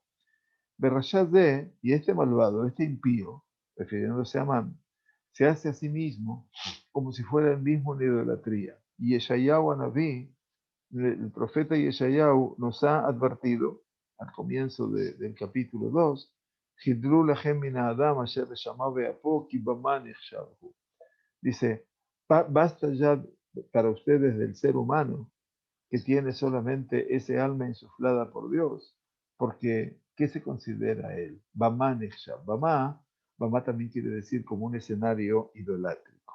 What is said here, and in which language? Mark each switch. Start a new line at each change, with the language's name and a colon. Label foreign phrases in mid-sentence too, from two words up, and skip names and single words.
Spanish: Berrashad y este malvado, este impío, refiriéndose a Amán, se hace a sí mismo como si fuera el mismo en idolatría. Y Yeshayahu Anabí, el profeta Yeshayahu, nos ha advertido al comienzo del capítulo 2,
Hebrew: חדלו לכם מן האדם אשר נשמה באפו כי במה נחשב הוא.
Spanish: Dice, basta ya para ustedes del ser humano que tiene solamente ese alma insuflada por Dios, porque ¿qué se considera él?
Hebrew: במה נחשב.
Spanish: Bama también quiere decir como un escenario idolátrico.